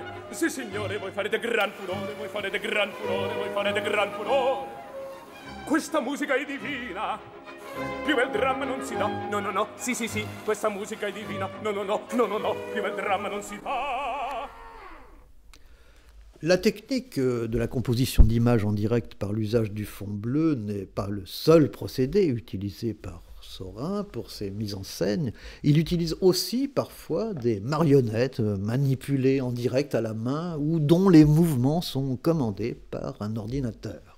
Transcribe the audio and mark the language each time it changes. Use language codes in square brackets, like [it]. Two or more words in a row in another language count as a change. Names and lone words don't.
[it] Sì, signore, voi farete gran furore, voi farete gran furore, voi farete gran furore. Questa musica è divina. Più bel dramma non si dà. No, no, no, sì, sì, sì, questa musica è divina. No, no, no, no, no, no, più bel dramma non si dà. [fr] La technique de la composition d'images en direct par l'usage du fond bleu n'est pas le seul procédé utilisé par Saurin pour ses mises en scène. Il utilise aussi parfois des marionnettes manipulées en direct à la main ou dont les mouvements sont commandés par un ordinateur.